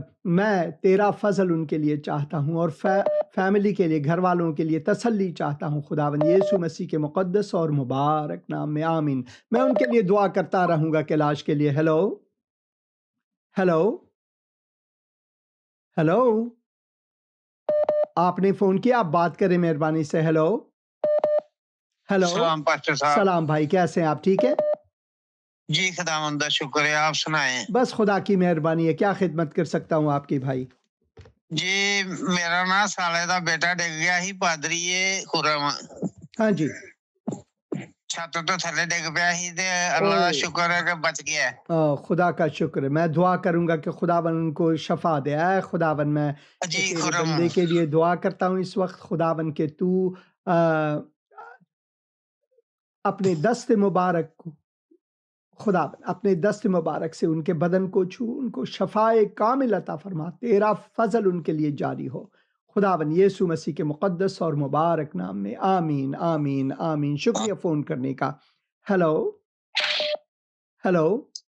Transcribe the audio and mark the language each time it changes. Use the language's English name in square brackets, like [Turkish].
[Urdu] میں تیرا فضل ان کے لیے چاہتا ہوں اور فیملی کے لیے گھر والوں کے لیے تسلی چاہتا ہوں خداون یسوع مسیح کے مقدس اور مبارک نام میں آمین میں ان کے لیے دعا کرتا رہوں گا کلاش کے لیے ہیلو ہیلو ہیلو آپ نے فون کیا آپ بات کریں مہربانی سے ہیلو ہیلو سلام پاسٹر صاحب سلام بھائی کیسے ہیں آپ ٹھیک ہے جی خداوند کا شکر ہے آپ سنائیں بس خدا کی مہربانی ہے کیا خدمت کر سکتا ہوں آپ کی بھائی [Punjabi] جی میرا نا سالے دا بیٹا ڈگ گیا ہی پادری خرم [Urdu] ہاں جی [Punjabi] چھت تو تھلے ڈگ پیا ہی تے اللہ دا شکر ہے کہ بچ گیا ہے [Urdu] خدا کا شکر ہے میں دعا کروں گا کہ خداون ان کو شفا دے اے خداون میں جی تیرے خرم بندے کے لیے دعا کرتا ہوں اس وقت خداون کہ تو اپنے دست مبارک کو خدا اپنے دست مبارک سے ان کے بدن کو چھو ان کو شفائے کامل عطا فرما تیرا فضل ان کے لیے جاری ہو خداون یسوع مسیح کے مقدس اور مبارک نام میں آمین آمین آمین شکریہ فون کرنے کا ہیلو ہیلو